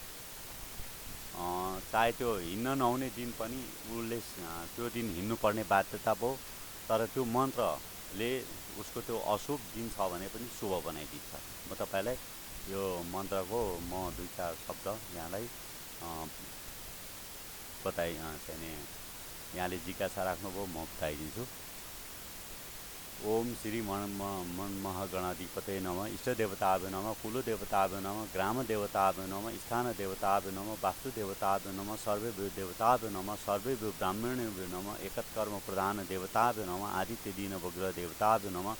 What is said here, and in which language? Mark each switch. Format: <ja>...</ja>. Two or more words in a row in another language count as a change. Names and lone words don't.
<ne>चाहे त्यो हिँड्न नहुने दिन पनि उसले त्यो दिन हिँड्नुपर्ने बाध्यता भयो, तर त्यो मन्त्रले उसको त्यो अशुभ दिन छ भने पनि शुभ बनाइदिन्छ। म तपाईँलाई यो मन्त्रको म 2-4 शब्द यहाँलाई चाहिँ यहाँले जिज्ञासा राख्नुभयो, म बताइदिन्छु।</ne> <sa>ओम श्री मनमहगणाधिपतये नमः। इष्ट देवताभ्यो नमः। कुल देवताभ्यो नमः। ग्राम देवताभ्यो नमः। स्थान देवताभ्यो नमः। वास्तु देवताभ्यो नमः। सर्वेभ्यो देवताभ्यो नमः। सर्वेभ्यो ब्राह्मणेभ्यो नमः। एकत्कर्म प्रधान देवताभ्यो नमः। आदित्य दीन वग्र देवताभ्यो नमः।</sa>